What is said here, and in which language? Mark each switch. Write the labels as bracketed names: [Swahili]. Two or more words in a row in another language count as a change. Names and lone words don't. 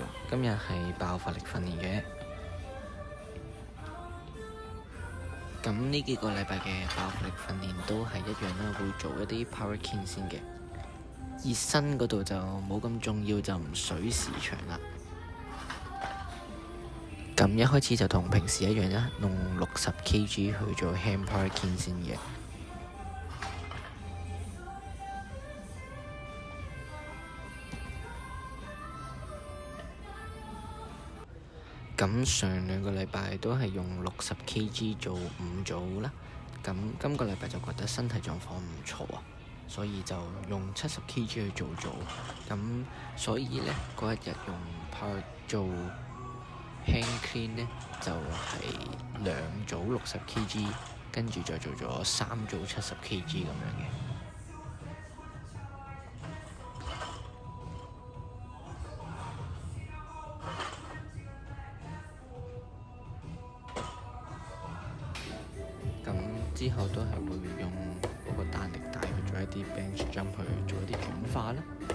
[Cantonese] 今日係爆發力訓練嘅。咁呢幾個禮拜嘅爆發力訓練都係一樣啦，會做一啲 [English] power clean [Cantonese] 先嘅。熱身嗰度就冇咁重要，就唔水時長啦。咁一開始就同平時一樣啦，用60 kg 去做 [English] hand power clean [Cantonese] 先嘅。咁上兩個禮拜都係用60 kg 做5組啦。咁今個禮拜就覺得身體狀況唔錯啊，所以就用70 kg 去做組。咁所以呢，嗰一日用 power 做 [English] hand clean [Cantonese] 呢，就係2組60 kg， 跟住再做咗3組70 kg 咁樣嘅。咁之後都係會用嗰個彈力帶去做一啲 [English] bench jump [Cantonese] 去做一啲轉化啦。